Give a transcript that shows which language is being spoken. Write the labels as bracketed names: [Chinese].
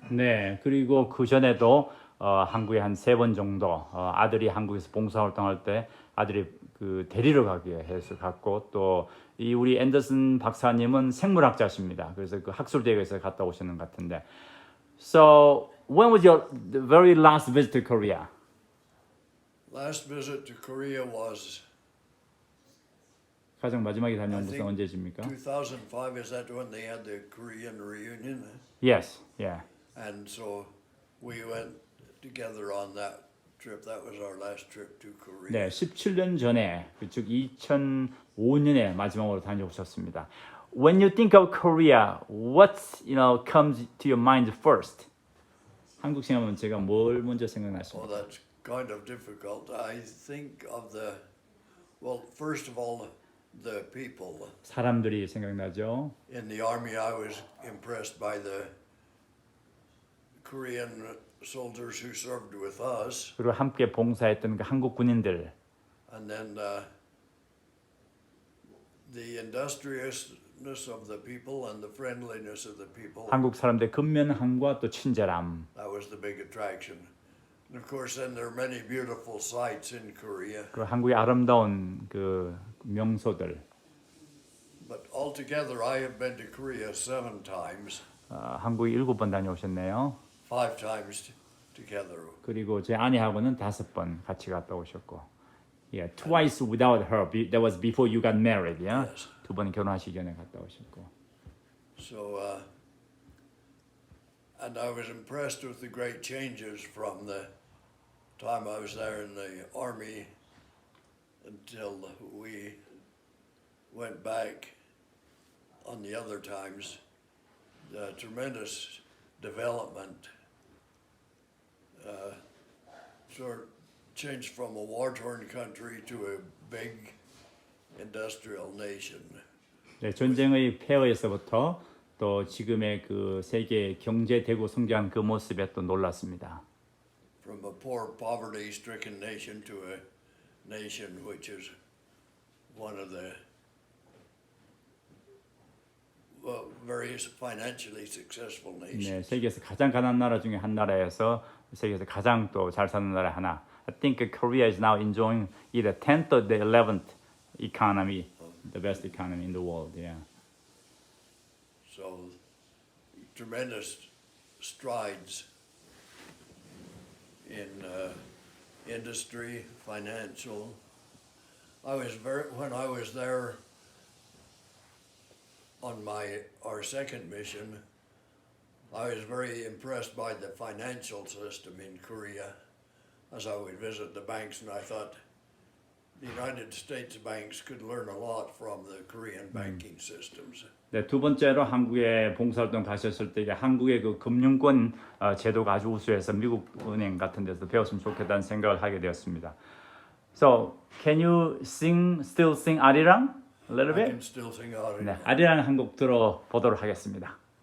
[Korean] 네, 그리고 그 전에도 한국에 한 3번 정도 아들이 한국에서 봉사활동할 때 아들이 그 데리러 가기 해서 갔고 또 이 우리 앤더슨 박사님은 생물학자십니다. 그래서 그 학술대회에서 갔다 오시는 것 같은데. [English] So when was your very last visit to Korea? Last visit to Korea was [Korean] 가장 마지막에 다녀온 [English] I [Korean] 곳은 [English] think [Korean] 언제십니까? [English] 2005. Is that when they had the Korean reunion? Yes, yeah. And so we went together on that trip. That was our last trip to Korea. [Korean] 네, 17년 전에 즉 2005년에 마지막으로 다녀오셨습니다. [English] When you think of Korea, what comes to your mind first? [Korean] 한국 생각하면 제가 뭘 먼저 생각나십니까? [English] That's kind of difficult. I think of first of all, the people. [Korean] 사람들이 생각나죠. [English] In the army, I was impressed by the Korean soldiers who served with us, [Korean] 그리고 함께 봉사했던 그 한국 군인들, [English] and then the industriousness of the people and the friendliness of the people. [Korean] 한국 사람들의 근면함과 또 친절함. [English] That was the big attraction. And of course, then there are many beautiful sights in Korea. [Korean] 그리고 한국의 아름다운 그 명소들. [English] But altogether, I have been to Korea 7 times. [Korean] 한국에 7번 다녀오셨네요. [English] 5 times together. [Korean] 그리고 제 아내하고는 5번 같이 갔다 오셨고, [English] yeah, twice without her. That was before you got married, yeah. Yes. [Korean] 2번 결혼하시기 전에 갔다 오셨고. [English] So, and I was impressed with the great changes from the time I was there in the army until we went back on the other times. The tremendous development. Sort of changed from a war-torn country to a big industrial nation. [Korean] 네, 전쟁의 폐허에서부터 또 지금의 그 세계 경제 대국 성장한 그 모습에 또 놀랐습니다. [English] From a poor, poverty-stricken nation to a nation which is one of the very financially successful nations. [Korean] 네, 세계에서 가장 가난한 나라 중에 한 나라에서 세계에서 가장 또 잘 사는 나라 하나. [English] I think Korea is now enjoying either 10th or the 11th economy, the best economy in the world. Yeah. So, tremendous strides in industry, financial. When I was there on our second mission, I was very impressed by the financial system in Korea as I would visit the banks, and I thought the United States banks could learn a lot from the Korean banking systems. [Korean] 네, 두 번째로 한국에 봉사활동 가셨을 때 한국의 그 금융권 제도가 아주 우수해서 미국 은행 같은 데서 배웠으면 좋겠다는 생각을 하게 되었습니다. [English] So, can you still sing 아리랑? A little I bit? can still sing Arirang. [Korean] 네, 아리랑 한 곡 들어보도록 하겠습니다.